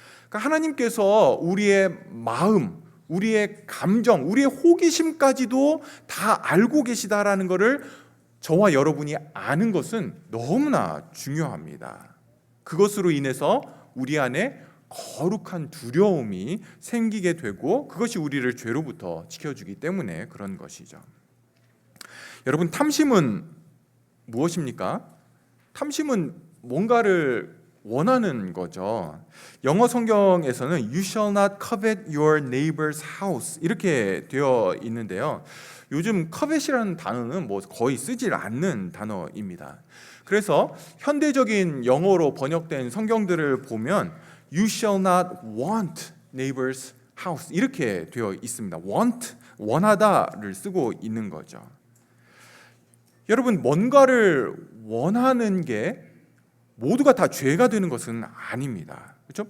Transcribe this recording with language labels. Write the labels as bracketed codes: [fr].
[ko] 그러니까 하나님께서 우리의 마음, 우리의 감정, 우리의 호기심까지도 다 알고 계시다라는 것을 저와 여러분이 아는 것은 너무나 중요합니다. 그것으로 인해서 우리 안에 거룩한 두려움이 생기게 되고 그것이 우리를 죄로부터 지켜주기 때문에 그런 것이죠. 여러분, 탐심은 무엇입니까? 탐심은 뭔가를 원하는 거죠. 영어 성경에서는 [en] You shall not covet your neighbor's house [ko] 이렇게 되어 있는데요. 요즘 covet이라는 단어는 거의 쓰질 않는 단어입니다. 그래서 현대적인 영어로 번역된 성경들을 보면 [en] You shall not want neighbor's house [ko] 이렇게 되어 있습니다. want, 원하다를 쓰고 있는 거죠. 여러분, 뭔가를 원하는 게 모두가 다 죄가 되는 것은 아닙니다. 그렇죠?